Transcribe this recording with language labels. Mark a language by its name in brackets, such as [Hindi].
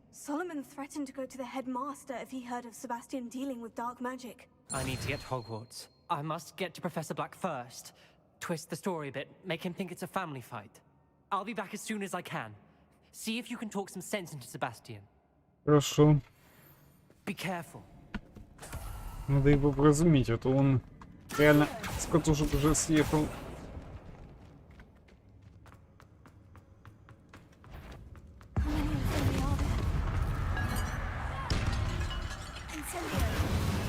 [English] Solomon threatened to go to the headmaster if he heard of Sebastian dealing with dark magic. I need to get to Hogwarts. I must get to Professor Black first. Twist the story a bit, make him think it's a family fight. I'll be back as soon as I can. See if you can talk some sense into Sebastian. [Russian] Хорошо. [English] Be careful. [Russian] Надо его вразумить, а то он реально с катушек уже съехал. [English] How many Inferi are there? Incendio!